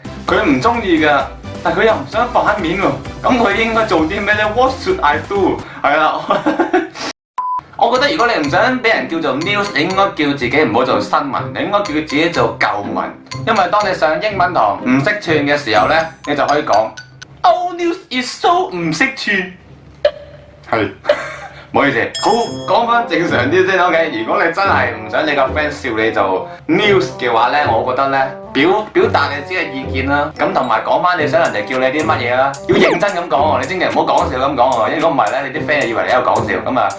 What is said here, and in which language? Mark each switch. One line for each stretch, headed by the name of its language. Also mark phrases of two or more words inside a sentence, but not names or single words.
Cantonese: 佢唔中意㗎，但佢又唔想反面喎，咁佢應該做啲咩咧 ？
English: What should I do？
Cantonese: 係啦，我覺得如果你唔想俾人叫做 news， 你應該叫自己唔好做新聞，你應該叫自己做舊聞，因為當你上英文堂唔識串嘅時候咧，你就可以講
English: All news is so
Cantonese: 唔識串，係。唔好意思，好講翻正常啲先 OK。如果你真係唔想你個 friend 笑你做 news 嘅話咧，我覺得咧表達你自己嘅意見啦。咁同埋講翻你想人哋叫你啲乜嘢啦，要認真咁講喎。你千祈唔好講笑咁講喎，因為如果唔係咧，你啲 friend 以為你喺度講笑咁啊。